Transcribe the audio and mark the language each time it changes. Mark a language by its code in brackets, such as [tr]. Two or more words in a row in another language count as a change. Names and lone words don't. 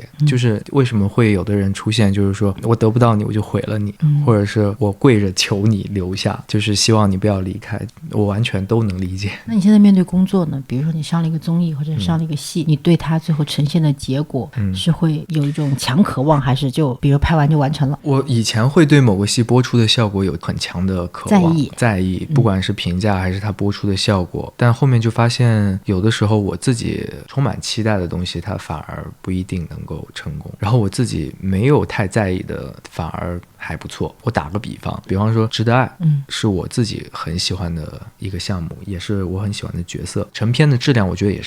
[zh] 就是為什麼會有的人出現，就是說我得不到你我就毀了你，或者是我跪着求你留下，就是希望你不要離開，我完全都能理解。那你現在面對工作呢？比如說你上了一個綜藝或者上了一個戲，你對他最後呈現的結果是會有一種強渴望，還是就比如拍完就完成了？我以前會對某個戲播出的效果有很強的渴望，在意，不管是評價還是他播出的效果，但後面就發現有的時候我自己充滿期待的東西，它反而不一定能夠成功，然後我自己沒有太在意的反而還不錯。我打個比方說值得愛，是我自己很喜歡的一個項目，也是我很喜歡的角色，成片的質量我覺得也